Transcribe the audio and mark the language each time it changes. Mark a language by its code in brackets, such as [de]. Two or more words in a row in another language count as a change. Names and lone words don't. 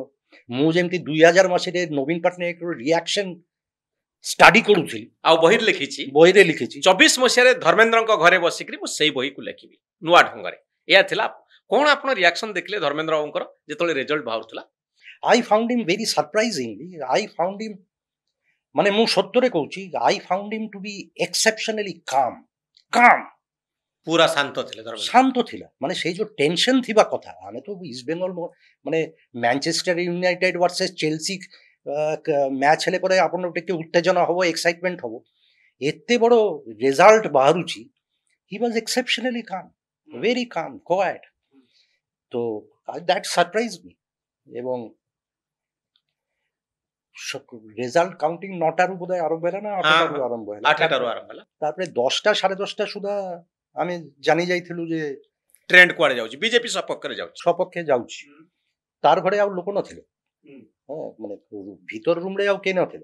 [or] ମୁଁ ଯେମିତି 2000 ମସିହାରେ ନବୀନ ପଟ୍ଟନାୟକର [en] reaction study [or] କରୁଥିଲି ଆଉ ବହିରେ ଲେଖିଛି 24 ମସିହାରେ ଧର୍ମେନ୍ଦ୍ରଙ୍କ ଘରେ ବସିକରି ମୁଁ ସେଇ ବହିକୁ ଲେଖିବି ନୂଆ ଢଙ୍ଗରେ, ଏହା ଥିଲା। କ'ଣ ଆପଣ ରିଆକ୍ସନ୍ ଦେଖିଲେ ଧର୍ମେନ୍ଦ୍ର ବାବୁଙ୍କର ଯେତେବେଳେ ରେଜଲ୍ଟ ବାହାରୁଥିଲା? [en] I found him very surprisingly, I found him, [or] ମାନେ ମୁଁ ସତରେ କହୁଛି, [en] I found him to be exceptionally calm। [or] ପୁରା ଶାନ୍ତ ଥିଲେ, ଶାନ୍ତ ଥିଲା। ମାନେ ସେଇ ଯୋଉ ଟେନସନ୍ ଥିବା କଥା, ଆମେ ତ ଇଷ୍ଟ ବେଙ୍ଗଲ ମାନେ ମ୍ୟାଞ୍ଚେଷ୍ଟର ୟୁନାଇଟେଡ୍ ଭର୍ସେସ୍ ଚେଲସି ମ୍ୟାଚ୍ ହେଲେ ପରେ ଆପଣ ଟିକେ ଉତ୍ତେଜନା ହବ, ଏକ୍ସାଇଟମେଣ୍ଟ ହବ। ଏତେ ବଡ଼ ରେଜଲ୍ଟ ବାହାରୁଛି, [en] he was exceptionally calm, very calm, quiet। তো that surprised me। [or] ଏବଂ [en] result counting [or] 9ଟାରୁ ବୋଧେ ଆରମ୍ଭ ହେଲା ନା 8ଟାରୁ ଆରମ୍ଭ ହେଲା? 8ଟାରୁ ଆରମ୍ଭ ହେଲା। ତାପରେ 10ଟା 10:30 ସୁଦ୍ଧା ଆମେ ଜାଣି ଯାଇଥିଲୁ ଯେ ଟ୍ରେଣ୍ଡ କୁଆଡ଼େ ଯାଉଛି, ବିଜେପି ସପକ୍ଷରେ ଯାଉଛି। ତାର ଘରେ ଆଉ ଲୋକ ନଥିଲେ, ମାନେ ଭିତର ରୁମ୍ରେ ଆଉ କେହି ନଥିଲେ।